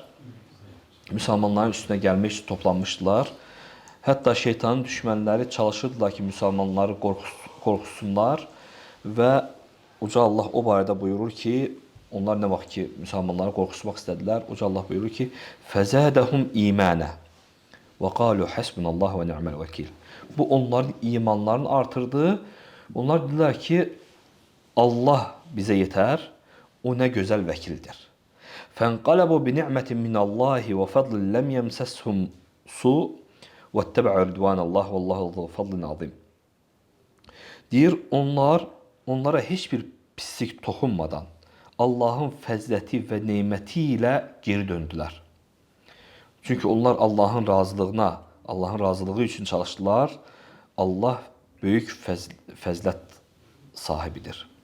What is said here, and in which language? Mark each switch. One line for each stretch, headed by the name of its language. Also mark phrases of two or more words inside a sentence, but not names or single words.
Azerbaijani: Müsəlmanların üstünə gəlmək üçün toplanmışdılar. Hətta şeytanın düşmənləri çalışırdılar ki, müsəlmanları qorxusunlar və Uca Allah o barədə buyurur ki, onlar nə vaxt ki, müsəlmanları qorxutmaq istədilər, Uca Allah buyurur ki,
Arabic: فَزَادَهُمْ إِيمَانًا وَقَالُوا حَسْبُنَا اللّٰهُ وَنِعْمَ الْوَكِيلُ.
Azerbaijani: Bu onların imanlarını artırdı. Onlar dedilər ki, Allah bizə yetər, o nə gözəl vəkildir.
Arabic: فَانْقَلَبُوا بِنِعْمَةٍ مِنَ اللّٰهِ وَفَضْلٍ لَمْ يَمْسَسْهُمْ سُوءٌ وَاتَّبَعُوا رِضْوَانَ اللّٰهِ وَاللّٰهُ ذُو فَضْلٍ عَظِيمٍ.
Azerbaijani: Deyir, onlara heç bir pislik toxunmadan Allahın fəzləti və neməti ilə geri döndülər. Çünki onlar Allahın razılığına, Allahın razılığı üçün çalışdılar. Allah böyük fəzlət sahibidir.